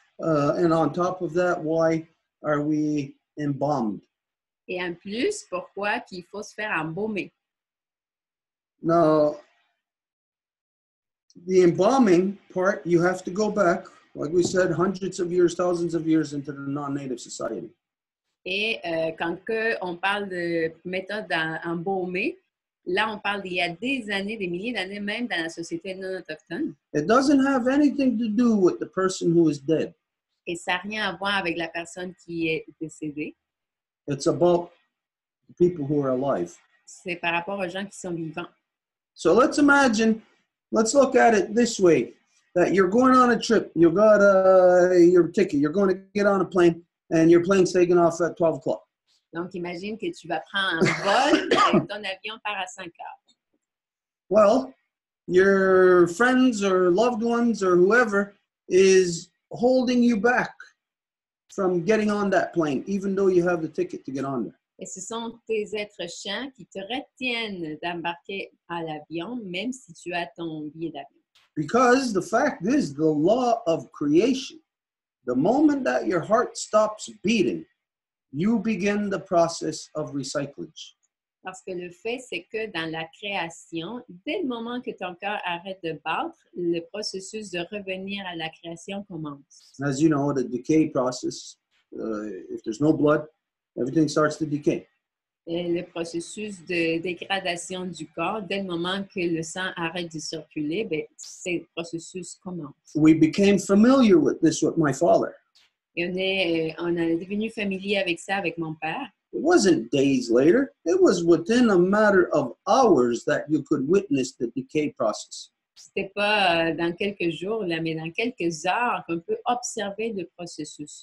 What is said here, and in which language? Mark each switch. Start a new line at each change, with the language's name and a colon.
English: And on top of that, why are we embalmed?
French: Et en plus, pourquoi qu'il faut se faire embaumer?
English: Now, the embalming part, you have to go back, like we said, hundreds of years, thousands of years into the non-native society.
French: Et quand on parle de méthode embaumer, là, on parle d'il y a des années, des milliers d'années, même dans la société non autochtone.
English: It doesn't have anything to do with the person who is dead.
French: Et ça n'a rien à voir avec la personne qui est décédée.
English: It's about the people who are alive.
French: C'est par rapport aux gens qui sont vivants.
English: So let's look at it this way, that you're going on a trip, you got your ticket, you're going to get on a plane, and your plane's taking off at 12 o'clock.
French: Donc, imagine que tu vas prendre un vol et ton avion part à 5 heures.
English: Well, your friends or loved ones or whoever is holding you back from getting on that plane, even though you have the ticket to get on there.
French: Et ce sont tes êtres chers qui te retiennent d'embarquer à l'avion, même si tu as ton billet d'avion.
English: Because the fact is, the law of creation, the moment that your heart stops beating, you begin the process of recyclage.
French: Parce que le fait, c'est que dans la création, dès le moment que ton cœur arrête de battre, le processus de revenir à la création commence.
English: As you know, the decay process, if there's no blood, everything starts to decay.
French: Et le processus de dégradation du corps, dès le moment que le sang arrête de circuler, ben, ce processus commence.
English: We became familiar with this with my father.
French: Et on est devenu familier avec ça avec mon père.
English: It wasn't days later. It was within a matter of hours that you could witness the decay process.
French: C'était pas dans quelques jours, là, mais dans quelques heures qu'on peut observer le processus.